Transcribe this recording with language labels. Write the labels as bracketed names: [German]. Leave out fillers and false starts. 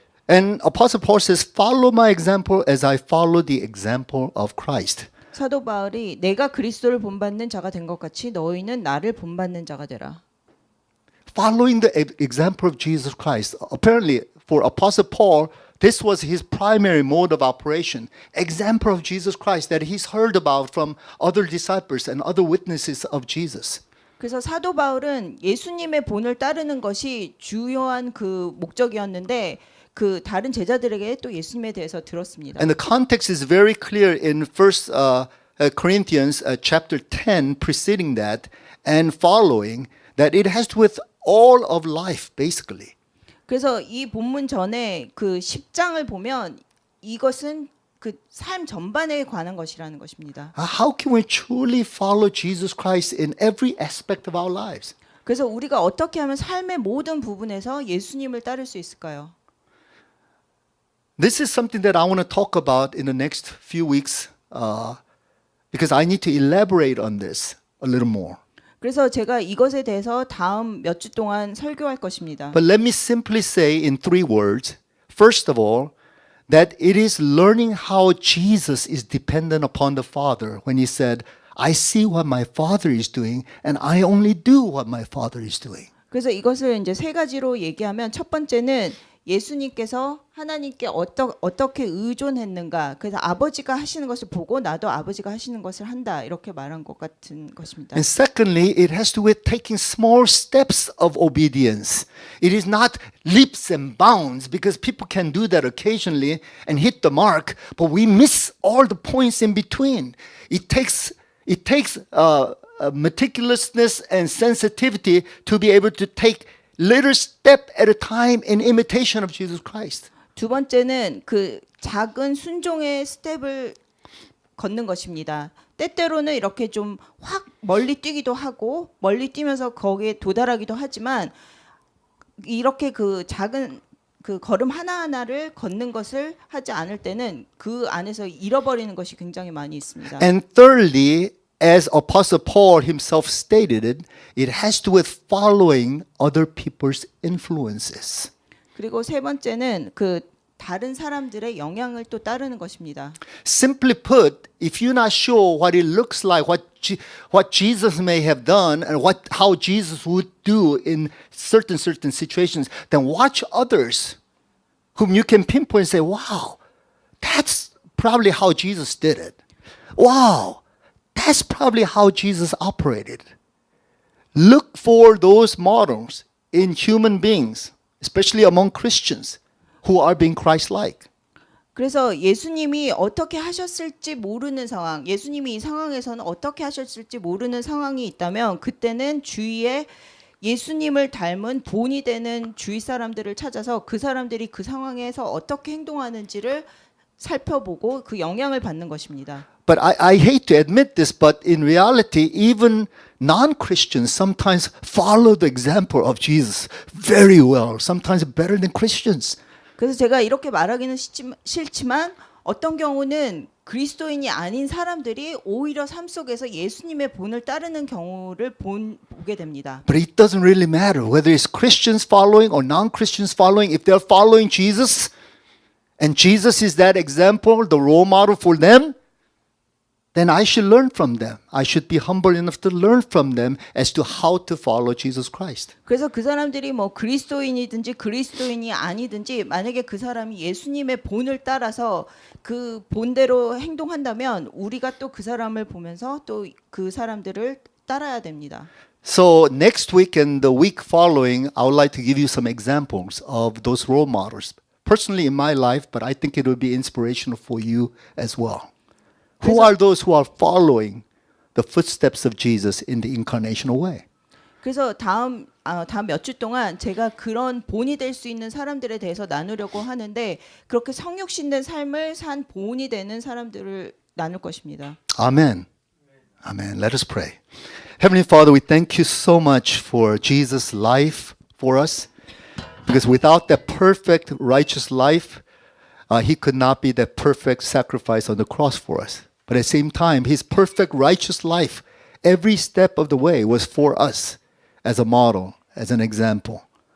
[English] And Apostle Paul says, "Follow my example as I follow the example of Christ." [Korean] 사도 바울이 내가 그리스도를 본받는 자가 된 것 같이 너희는 나를 본받는 자가 되라. [English] Following the example of Jesus Christ. Apparently, for Apostle Paul, this was his primary mode of operation. Example of Jesus Christ that he's heard about from other disciples and other witnesses of Jesus. [Korean] 그래서 사도 바울은 예수님의 본을 따르는 것이 주요한 그 목적이었는데 그 다른 제자들에게 또 예수님에 대해서 들었습니다. [English] And the context is very clear in 1 Corinthians chapter 10 preceding that and following that it has to do with all of life basically. [Korean] 그래서 이 본문 전에 그 10장을 보면 이것은 그 삶 전반에 관한 것이라는 것입니다. [English] How can we truly follow Jesus Christ in every aspect of our lives? [Korean] 그래서 우리가 어떻게 하면 삶의 모든 부분에서 예수님을 따를 수 있을까요? [English] This is something that I want to talk about in the next few weeks because I need to elaborate on this a little more. [Korean] 그래서 제가 이것에 대해서 다음 몇 주 동안 설교할 것입니다. [English] But let me simply say in 3 words. First of all, that it is learning how Jesus is dependent upon the Father when he said, I see what my Father is doing and I only do what my Father is doing. [Korean] 그래서 이것을 이제 세 가지로 얘기하면 첫 번째는 예수님께서 하나님께 어떻게 의존했는가. 그래서 아버지가 하시는 것을 보고 나도 아버지가 하시는 것을 한다. 이렇게 말한 것 같은 것입니다. [English] And secondly, it has to do with taking small steps of obedience. It is not leaps and bounds because people can do that occasionally and hit the mark, but we miss all the points in between. It takes meticulousness and sensitivity to be able to take little step at a time in imitation of Jesus Christ. [Korean] 두 번째는 그 작은 순종의 스텝을 걷는 것입니다. 때때로는 이렇게 좀 확 멀리 뛰기도 하고 멀리 뛰면서 거기에 도달하기도 하지만 이렇게 그 작은 그 걸음 하나하나를 걷는 것을 하지 않을 때는 그 안에서 잃어버리는 것이 굉장히 많이 있습니다. [English] And thirdly, as Apostle Paul himself stated it, it has to do with following other people's influences. [Korean] 그리고 세 번째는 그 다른 사람들의 영향을 또 따르는 것입니다. [English] Simply put, if you're not sure what it looks like, what Jesus may have done, and how Jesus would do in certain situations, then watch others whom you can pinpoint and say, wow, that's probably how Jesus did it. Wow, that's probably how Jesus operated. Look for those models in human beings, especially among Christians who are being Christ-like. [Korean] 그래서 예수님이 어떻게 하셨을지 모르는 상황, 예수님이 이 상황에서는 어떻게 하셨을지 모르는 상황이 있다면 그때는 주위에 예수님을 닮은 본이 되는 주위 사람들을 찾아서 그 사람들이 그 상황에서 어떻게 행동하는지를 살펴보고 그 영향을 받는 것입니다. [English] But I hate to admit this, but in reality, even non-Christians sometimes follow the example of Jesus very well, sometimes better than Christians. [Korean] 그래서 제가 이렇게 말하기는 싫지만 어떤 경우는 그리스도인이 아닌 사람들이 오히려 삶 속에서 예수님의 본을 따르는 경우를 보게 됩니다. [English] But it doesn't really matter whether it's Christians following or non-Christians following. If they're following Jesus, and Jesus is that example, the role model for them, then I should learn from them. I should be humble enough to learn from them as to how to follow Jesus Christ. [Korean] 그래서 그 사람들이 뭐 그리스도인이든지 그리스도인이 아니든지 만약에 그 사람이 예수님의 본을 따라서 그 본대로 행동한다면 우리가 또 그 사람을 보면서 또 그 사람들을 따라야 됩니다. [English] So next week and the week following, I would like to give you some examples of those role models. Personally in my life, but I think it will be inspirational for you as well. Who are those who are following the footsteps of Jesus in the incarnational way? [Korean] 그래서 다음 몇 주 동안 제가 그런 본이 될 수 있는 사람들에 대해서 나누려고 하는데 그렇게 성육신된 삶을 산 본이 되는 사람들을 나눌 것입니다. [English] Amen. Amen. Let us pray. Heavenly Father, we thank you so much for Jesus' life for us. Because without that perfect righteous life, he could not be that perfect sacrifice on the cross for us. But at the same time, his perfect righteous life, every step of the way was for us as a model, as an example.